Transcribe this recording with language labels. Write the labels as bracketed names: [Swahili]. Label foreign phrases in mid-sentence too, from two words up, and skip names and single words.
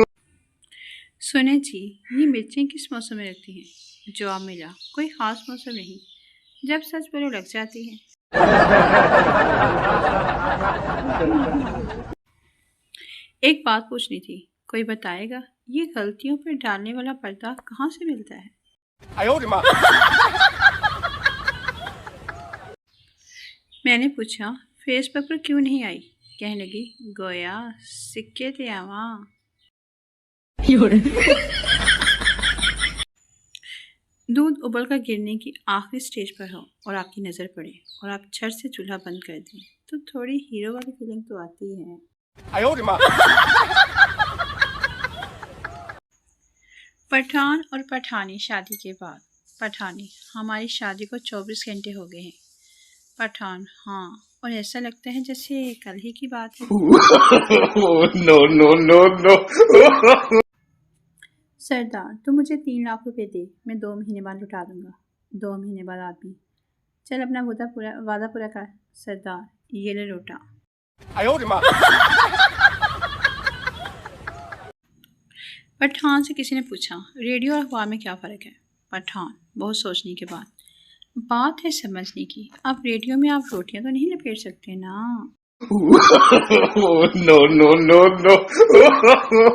[Hindi] सुने जी, ये मिर्चें किस मौसम में लगती हैं? जवाब मिला, कोई ख़ास मौसम नहीं, जब सच बोलो लग जाती है। एक बात पूछनी थी, कोई बताएगा ये गलतियों पर डालने वाला पर्दा कहाँ से मिलता है? [Chinese] 哎呦我的妈！ [Hindi] मैंने पूछा, फेसबुक पर क्यों नहीं आई? कहने लगी, [Punjabi] ਗੋਯਾ ਸਿੱਕੇ ਤੇ ਆਵਾ। [Hindi] दूध उबल कर गिरने की आखिरी स्टेज पर हो और आपकी नज़र पड़े और आप झट से चूल्हा बंद कर दें, तो थोड़ी हीरो वाली फीलिंग तो आती है। [Chinese] 哎呦我的妈！ [Hindi] पठान और पठानी शादी के बाद। पठानी, हमारी शादी को 24 घंटे हो गए हैं। पठान, हाँ, और ऐसा लगता है जैसे कल ही की बात है। [English] no no no no [Hindi] सरदार, तू मुझे 3 लाख रुपए दे, मैं 2 महीने बाद लौटा दूंगा। 2 महीने बाद आदमी, चल अपना वादा पूरा कर। सरदार, ये ले लौटा। [Chinese] 哎呦我的妈！ [Hindi] पठान से किसी ने पूछा, रेडियो और अखबार में क्या फ़र्क है? पठान, बहुत सोचने के बाद, बात है समझने की। अब रेडियो में आप रोटियां तो नहीं लपेट सकते ना। [English] no no no no